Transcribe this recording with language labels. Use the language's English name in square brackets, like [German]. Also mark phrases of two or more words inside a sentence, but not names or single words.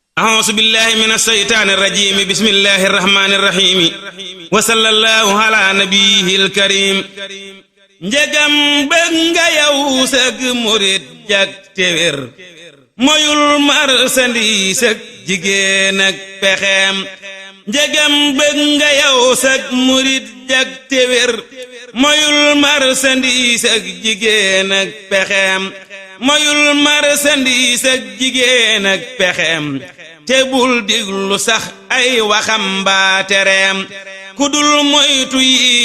[Arabic] أعوذ بالله من الشيطان الرجيم بسم الله الرحمن الرحيم وصلى الله على نبيه الكريم njegam [Wolof] bëgg nga yow sëg murit jak te wér moyul marchandise ak jigéen ak pexeem njegam bëgg nga yow sëg murit jak te wér moyul marchandise ak jigéen ak pexeem moyul marchandise ak jigéen ak pexeem te bul diglu sax ay waxam mbaa tereem ku dul moytu yi